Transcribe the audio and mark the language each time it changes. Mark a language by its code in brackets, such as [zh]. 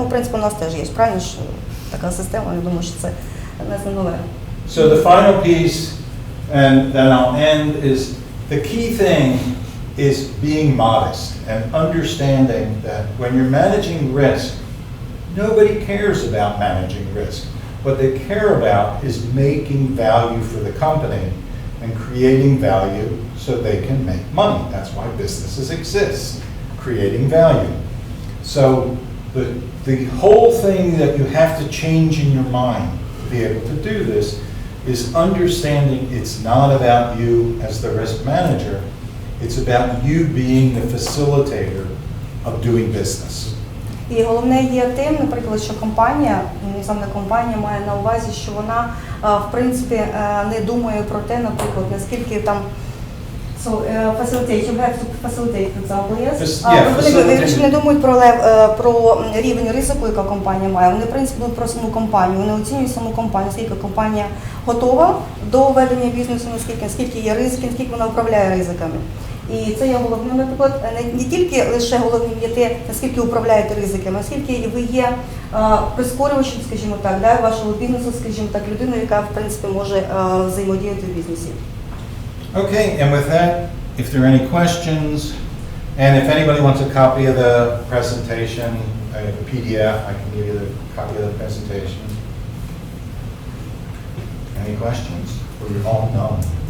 [uk] В принципі, у нас теж є, правильно ж така система, я думаю, що це не нове. [en] So the final piece, and then I'll end, is the key thing is being modest and understanding that when you're managing risk, nobody cares about managing risk. What they care about is making value for the company and creating value so they can make money. That's why businesses exist, creating value. So the whole thing that you have to change in your mind to be able to do this is understanding it's not about you as the risk manager, it's about you being the facilitator of doing business. [uk] І головне є тим, наприклад, що компанія, саме компанія має на увазі, що вона, в принципі, не думає про те, наприклад, наскільки там [en] facilitate, you have to facilitate, for example, yes? [uk] Вони не думають про рівень ризику, яка компанія має. Вони, в принципі, думають про саму компанію. Вони оцінюють саму компанію, наскільки компанія готова до ведення бізнесу, наскільки є ризики, наскільки вона управляє ризиками. І це є головним, наприклад, не тільки лише головним є те, наскільки управляєте ризиками, наскільки ви є прискорювачем, скажімо так, вашого бізнесу, скажімо так, людиною, яка, в принципі, може взаємодіяти в бізнесі. [en] Okay, and with that, if there are any questions, and if anybody wants a copy of the presentation, I have a PDF. I can give you the copy of the presentation. Any questions? Or you all know?